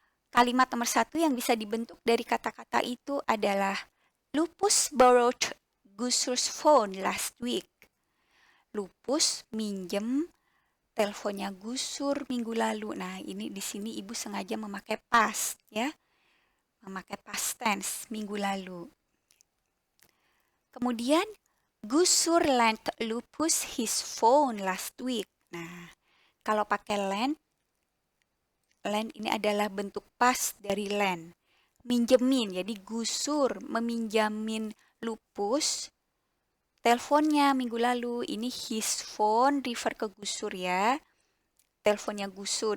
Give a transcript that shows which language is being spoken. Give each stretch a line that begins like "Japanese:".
Indonesian: Kalimat nomor 1 yang bisa dibentuk dari kata-kata itu adalah Lupus
English: borrowed Gusur's phone last week.
Indonesian: Lupus minjem teleponnya Gusur minggu lalu. Nah, ini di sini Ibu sengaja memakai past ya. Memakai past tense minggu lalu. Kemudian
English: Gusur lent Lupus his phone last week.
Indonesian: Nah, kalau pakai lend ini adalah bentuk past dari lend. Minjemin, jadi Gusur meminjamin Lupus teleponnya minggu lalu. Ini
English: his phone
Indonesian: refer ke Gusur ya. teleponnya Gusur.